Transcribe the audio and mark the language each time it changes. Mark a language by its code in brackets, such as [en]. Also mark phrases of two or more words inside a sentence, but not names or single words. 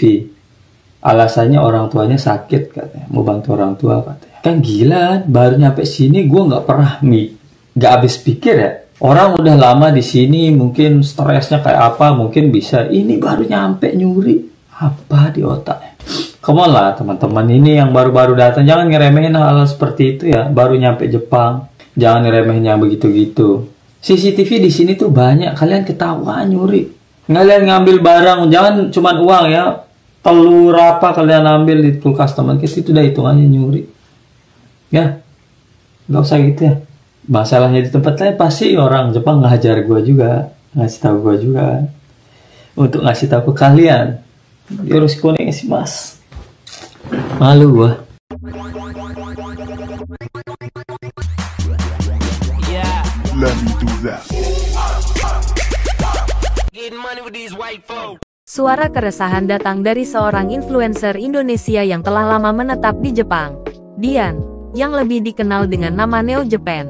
[id] Alasannya orang tuanya sakit katanya, mau bantu orang tua katanya. Kan gila, baru nyampe sini gua nggak pernah nggak habis pikir ya. Orang udah lama di sini, mungkin stresnya kayak apa, mungkin bisa. Ini baru nyampe nyuri, apa di otaknya? [en] Come on [id] lah teman-teman, ini yang baru-baru datang, jangan ngeremehin hal seperti itu ya. Baru nyampe Jepang, jangan ngeremehin yang begitu-gitu. CCTV di sini tuh banyak, kalian ketahuan nyuri. Kalian ngambil barang, jangan cuman uang ya. Telur apa kalian ambil di kulkas teman kita itu udah hitungannya nyuri. Ya, nggak usah gitu ya. Masalahnya di tempat lain pasti orang Jepang ngajar gue juga, ngasih tahu gue juga, untuk ngasih tahu ke kalian. [ja] よろしくお願いします. [id] Malu gue. Suara keresahan datang dari seorang influencer Indonesia yang telah lama menetap di Jepang, Dian, yang lebih dikenal dengan nama Neo Japan.